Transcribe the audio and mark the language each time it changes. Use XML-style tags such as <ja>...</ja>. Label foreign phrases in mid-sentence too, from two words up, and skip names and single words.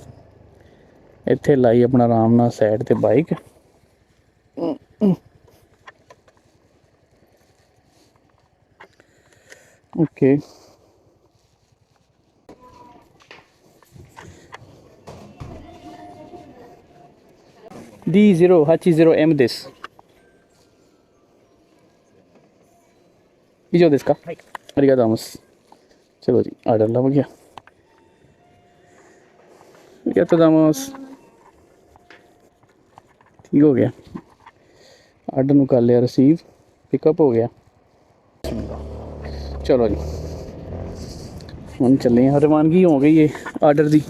<pa>ਇੱਥੇ ਲਾਈ ਅਪਣਾ ਆਰਾਮ ਨਾਲ ਸਾਈਡ ਤੇ ਬਾਈਕ, ओके।</pa> <ja>D080M this 以上ですか。はい、ありがとうございます。</ja> <hi>चलो जी आर्डर लग गया, क्या तो दामस ठीक हो गया। आर्डर नू कर लिया रिसीव, पिकअप हो गया। चलो जी हम चले हैं, रवानगी हो गई है आर्डर की।</hi>